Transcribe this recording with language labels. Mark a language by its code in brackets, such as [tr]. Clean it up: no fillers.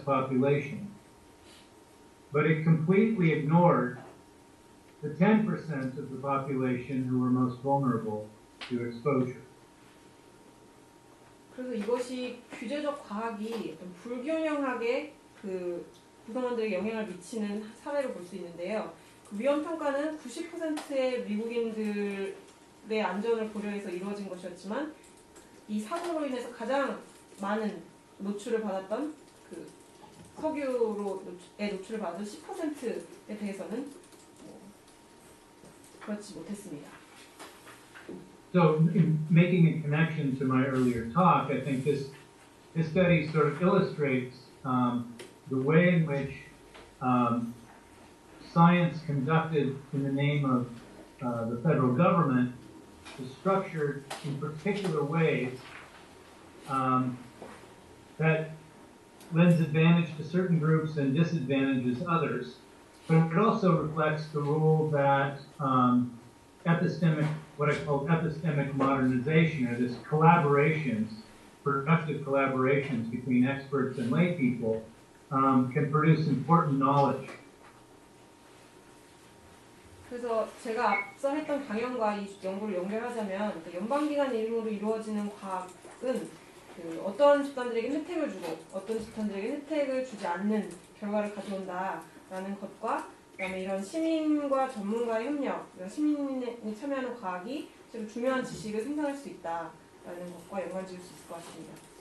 [en] population, but it completely ignored the 10% of the population who were most vulnerable to exposure. [ko] 그래서 이것이 규제적 과학이 불균형하게 구성원들에게 영향을 미치는 사례를 볼 수 있는데요. 위험 평가는 90%의 미국인들의 안전을 고려해서 이루어진 것이었지만, 이 사고로 인해서 가장 많은 노출을 받았던 석유로의 노출을 받은 10%에 대해서는 그렇지 못했습니다. [en] So, in making a connection to my earlier talk, I think this study sort of illustrates the way in which science conducted in the name of the federal government is structured in particular ways that lends advantage to certain groups and disadvantages others. But it also reflects the role that what I call epistemic modernization, or this collaborations, productive collaborations between experts and lay people, can produce important knowledge. [ko] 그래서 제가 앞서 했던 강연과 이 연구를 연결하자면 연방기관 이름으로 이루어지는 과학은 그 어떤 집단들에게 혜택을 주고 어떤 집단들에게 혜택을 주지 않는 결과를 가져온다라는 것과 그다음에 이런 시민과 전문가의 협력, 그러니까 시민이 참여하는 과학이 실제로 중요한 지식을 생산할 수 있다라는 것과 연관지을 수 있을 것 같습니다.